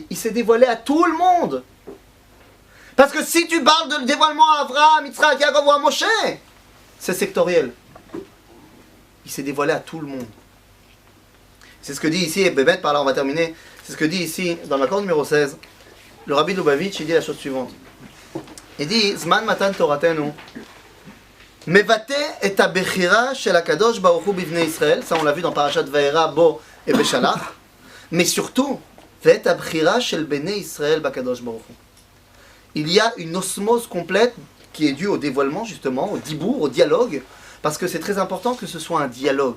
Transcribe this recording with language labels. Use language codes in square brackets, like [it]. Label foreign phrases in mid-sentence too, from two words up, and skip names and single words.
[fr] Il s'est dévoilé à tout le monde. Parce que si tu parles de dévoilement à Avraham, Yitzhak, Yaakov ou à Moshe, c'est sectoriel. Il s'est dévoilé à tout le monde. C'est ce que dit ici, et Bébet, par là on va terminer, c'est ce que dit ici, dans l'accord numéro 16, le Rabbi Lubavitch, il dit la chose suivante. Il dit, [he] זמן מתן תורתנו, מבטא את הבחירה של הקדוש ברוך הוא בבני ישראל, [fr] ça on l'a vu dans Parashat Vayera, Bo et Beshalach, mais surtout, [he] ואת הבחירה של בני ישראל בקדוש ברוך הוא. [fr] Il y a une osmose complète qui est due au dévoilement, justement, au dibour, au dialogue, parce que c'est très important que ce soit un dialogue.